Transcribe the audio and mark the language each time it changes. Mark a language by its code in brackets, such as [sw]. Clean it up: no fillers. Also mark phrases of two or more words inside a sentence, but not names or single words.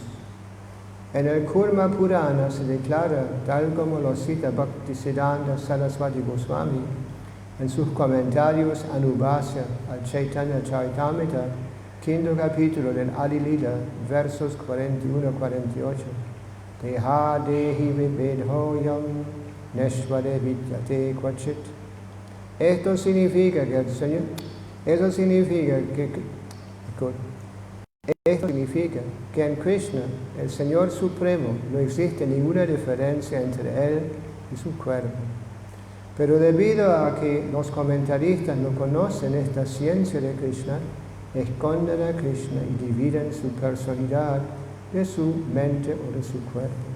[es] En el Kurma Purana se declara, tal como lo cita Bhaktisiddhanta Saraswati Goswami en sus comentarios Anubhasya al Chaitanya Charitamrita, quinto capítulo del Adi Lila, versos 41-48. [sa] Deha dehi vibedhoyam neshvare vidyate kvachit. [es] Esto significa que en Krishna, el Señor Supremo, no existe ninguna diferencia entre Él y su cuerpo. Pero debido a que los comentaristas no conocen esta ciencia de Krishna, esconden a Krishna y dividen su personalidad de su mente o de su cuerpo.